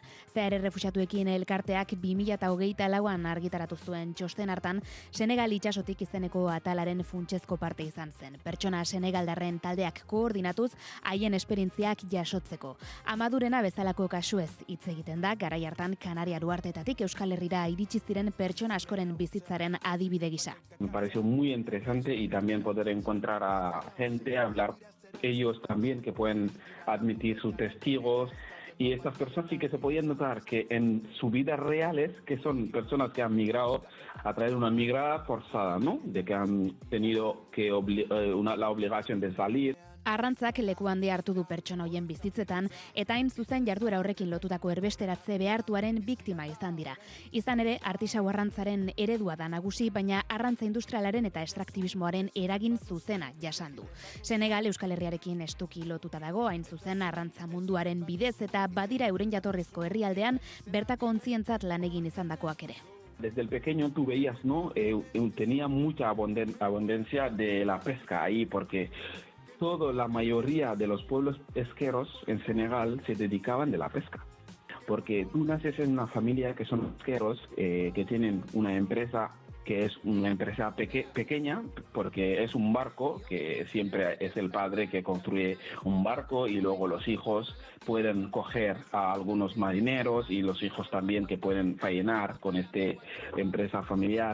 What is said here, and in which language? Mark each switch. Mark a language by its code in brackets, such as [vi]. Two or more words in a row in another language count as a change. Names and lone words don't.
[eu] Zehar errefuxiatuekin elkarteak 2024an argitaratu zuen txosten hartan Senegal itsasotik izeneko atalaren funtsezko parte izan zen. Pertsona senegaldarren taldeak koordinatuz haien esperientziak jasotzeko. Amadurena bezalako kasuez hitz egiten da garai hartan Kanaria Duartetatik Euskal Herrira iritsi ziren pertsona askoren bizitzaren adibide gisa. [es] Me pareció muy interesante y también poder encontrar a gente, hablar ellos también que pueden admitir sus testigos. Y estas personas sí que se podían notar que en su vida reales, que son personas que han migrado a través de una migrada forzada, ¿no? De que han tenido que la obligación de salir. [eu] Arrantzak leku handia hartu du pertsona hoien bizitzetan eta hain zuzen jarduera horrekin lotutako erbesteratze behartuaren biktima izan dira. Izan ere, artisau arrantzaren eredua da nagusi, baina arrantza industrialaren eta estraktibismoaren eragin zuzena jasan du. Senegal Euskal Herriarekin estuki lotuta dago, hain zuzen arrantza munduaren bidez eta badira euren jatorrizko herrialdean bertako ontzientzat lan egin izandakoak ere. [es] Desde el pequeño tú veías, ¿no? Tenía mucha abundancia de la pesca ahí porque la mayoría de los pueblos pesqueros en Senegal se dedicaban de la pesca. Porque tú naces en una familia que son pesqueros, que tienen una empresa que es una empresa pequeña, porque es un barco, que siempre es el padre que construye un barco y luego los hijos pueden coger a algunos marineros y los hijos también que pueden faenar con esta empresa familiar.